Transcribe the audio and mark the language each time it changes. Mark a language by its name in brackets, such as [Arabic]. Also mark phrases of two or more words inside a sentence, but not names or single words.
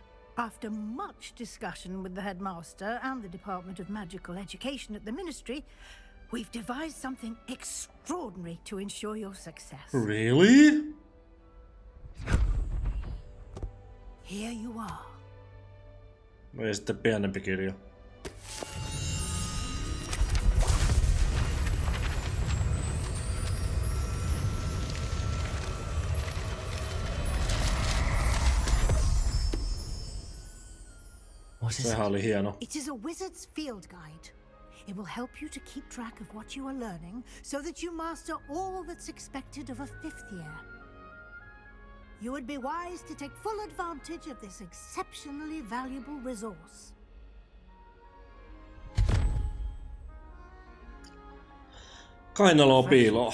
[English] After much discussion with the headmaster and the Department of Magical Education at the Ministry, we've devised something extraordinary to ensure your success. Really? Here you are. [Finnish] No ja sitten pienempi kirja. Sehän oli hieno. [English] It is a wizard's field guide. It will help you to keep track of what you are learning so that you master all that's expected of a fifth year. You would be wise to take full advantage of this exceptionally valuable resource. [Finnish] Kainaloa piiloa.